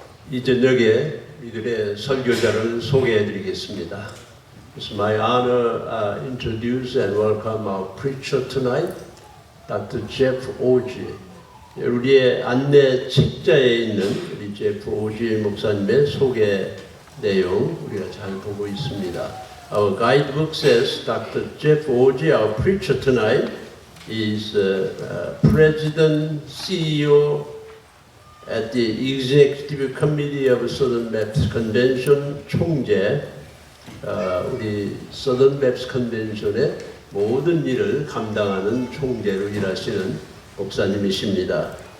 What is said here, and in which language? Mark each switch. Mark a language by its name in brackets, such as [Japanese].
[Korean] 이 저녁에 이들의 설교자를 소개해 드리겠습니다. [English] It's my honor to introduce and welcome our preacher tonight, Dr. Jeff Oji. [Korean] 우리의 안내 책자에 있는 우리 제프 오지 목사님의 소개 내용 우리가 잘 보고 있습니다. [English] Our guidebook says Dr. Jeff Oji, our preacher tonight, is President, CEO at the Executive Committee of Southern Baptist Convention, [Korean] 총재, 우리 Southern Baptist Convention의 모든 일을 감당하는 총재로 일하시는 목사님이십니다.